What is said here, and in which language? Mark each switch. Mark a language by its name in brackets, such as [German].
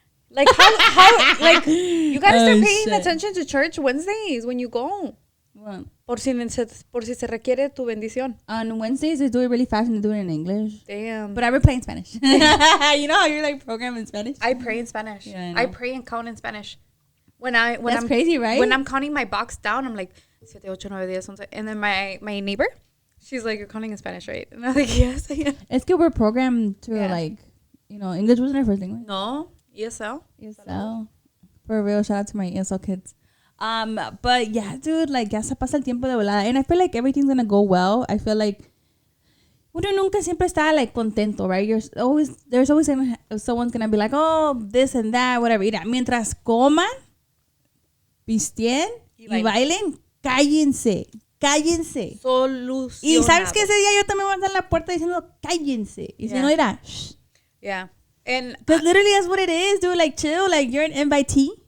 [English] Like how like you gotta start paying attention to church Wednesdays when you go. What? [Spanish] Por si se requiere tu bendición. [English] On Wednesdays they do it really fast and they do it in English. Damn. But I would play in Spanish. You know how you're like programmed in Spanish? I pray in Spanish. Yeah, I pray and count in Spanish. That's I'm crazy, right? When I'm counting my box down, I'm like 7, 8, 9, 10, 11. And then my neighbor, she's like, "You're counting in Spanish, right?" And I'm like, "Yes, I am." It's good we're programmed to like, you know, English wasn't our first language. No, ESL. For real, shout out to my ESL kids. But yeah, dude, like [Spanish] ya se pasa el tiempo de volada, [English] and I feel like everything's gonna go well. I feel like [Spanish] uno nunca siempre está [English] like [Spanish] contento, [English] right? There's always someone's gonna be like, oh, this and that, whatever. [Spanish] Mira, mientras coman, pistien y bailen, cállense. Solucionado. Y sabes que ese día yo también voy a estar en la puerta diciendo cállense. Y si no dirá, shh. [English] Yeah. And because literally that's what it is, dude. Like chill, like you're an invitee.